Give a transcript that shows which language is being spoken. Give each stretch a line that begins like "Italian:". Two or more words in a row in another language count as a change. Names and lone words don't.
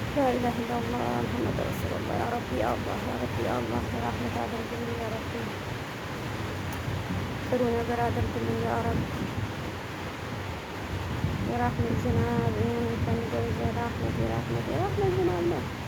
Arabic: إله إلا الله محمد رسول الله يا ربي يا الله يا ربي يا الله رحمة አድርግልኝ يا ربي
Amharic: ጥሩ ነገር አድርግልኝ
Arabic: يا رب
Amharic: የራህመት ዝናብ እኛ የምንፈልገው የራህመት የራህመት የራህመት ዝናብ ነው።